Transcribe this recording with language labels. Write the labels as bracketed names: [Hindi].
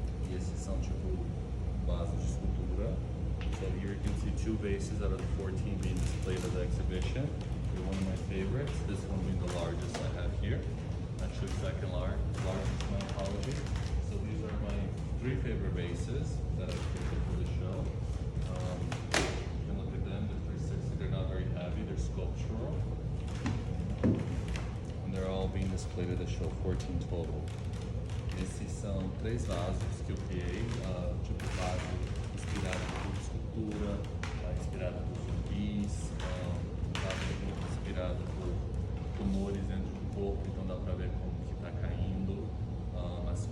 [Portuguese] E esses são tipo vasos de escultura. [English] So here you can see 2 vases out of the 14 being displayed at the exhibition. They're one of my favorites. This one being the largest I have here. Actually second largest, my apologies. So these are my 3 favorite vases that I created for the show. You can look at them, they're 360, they're not very heavy, they're sculptural. And they're all being displayed at the show, 14 total. [Portuguese] Esses são 3 vasos que eu criei, tipo vaso inspirado por escultura, inspirado por zumbis, vaso inspirado por tumores dentro do corpo, então dá pra ver como que tá caindo, as